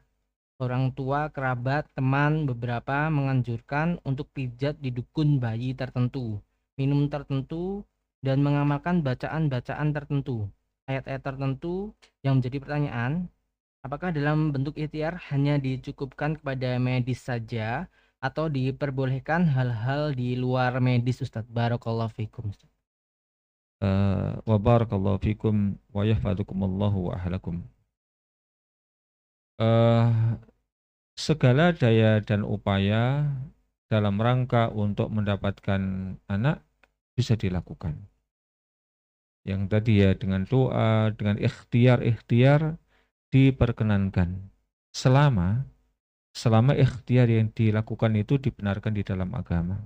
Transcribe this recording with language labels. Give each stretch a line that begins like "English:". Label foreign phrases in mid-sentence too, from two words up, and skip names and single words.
Indonesian: Orang tua, kerabat, teman beberapa menganjurkan untuk pijat di dukun bayi tertentu, minum tertentu, dan mengamalkan bacaan-bacaan tertentu, ayat-ayat tertentu. Yang menjadi pertanyaan, apakah dalam bentuk ikhtiar hanya dicukupkan kepada medis saja atau diperbolehkan hal-hal di luar medis, Ustadz?
Arabic: بارك الله فيكم, Ustadz. وبارك الله فيكم ويحفظكم الله وأهلكم.
Indonesian: Segala daya dan upaya dalam rangka untuk mendapatkan anak bisa dilakukan. Yang tadi ya dengan doa, dengan ikhtiar diperkenankan selama ikhtiar yang dilakukan itu dibenarkan di dalam agama.